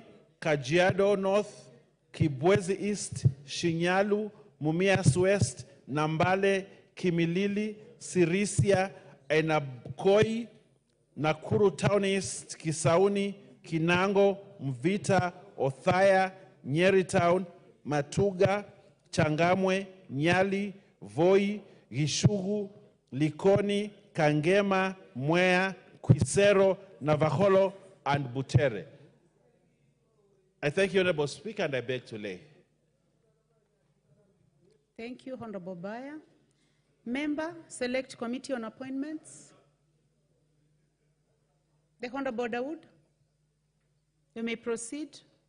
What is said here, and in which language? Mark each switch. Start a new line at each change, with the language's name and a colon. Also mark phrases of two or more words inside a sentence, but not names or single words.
English: Kajiado North, Kibwezi East, Shinyalu, Mumias West, Nambale, Kimilili, Sirisia, Enabkoi, Nakuru Town East, Kisauni, Kinango, Mvita, Othaya, Nyeri Town, Matuga, Changamwe, Nyali, Voi, Gishugu, Likoni, Kangema, Mwea, Quisero, Navaholo, and Butere. I thank you, Honorable Speaker, and I beg to lay. Thank you, Honorable Baya. Member, Select Committee on Appointments. The Honorable Dawood, you may proceed.